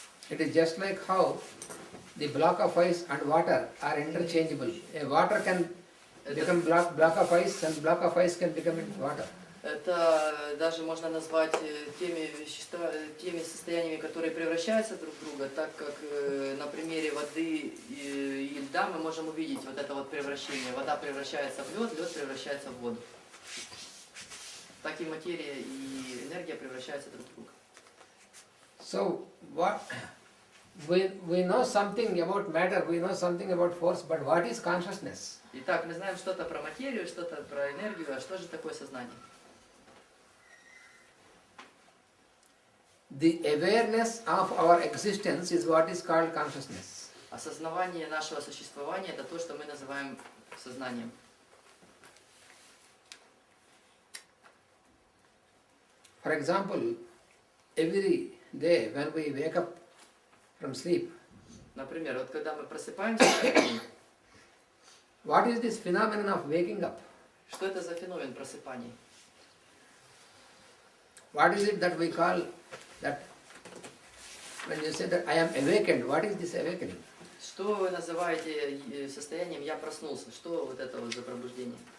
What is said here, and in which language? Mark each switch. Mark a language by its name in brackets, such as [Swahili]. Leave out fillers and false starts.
[English] It is just like how the block of ice and water are interchangeable. A water can become block of ice, and block of ice can become into water. [Russian] Это даже можно назвать теми состояниями, которые превращаются друг в друга, так как на примере воды и льда мы можем увидеть вот это вот превращение. Вода превращается в лед, лед превращается в воду. Так и материя и энергия превращаются друг в друга. [English] So what we know something about matter, we know something about force, but what is consciousness? [Russian] Итак, мы знаем что-то про материю, что-то про энергию, а что же такое сознание? [English] The awareness of our existence is what is called consciousness. [Russian] Осознавание нашего существования – это то, что мы называем сознанием. [English] For example, every day when we wake up from sleep, [Russian] Например, вот когда мы просыпаемся, [English] what is this phenomenon of waking up? [Russian] что это за феномен просыпания? [English] What is it that we call that when you say that I am awakened, what is this awakening? [Russian] Что вы называете состоянием «я проснулся»? Что вот это вот за пробуждение?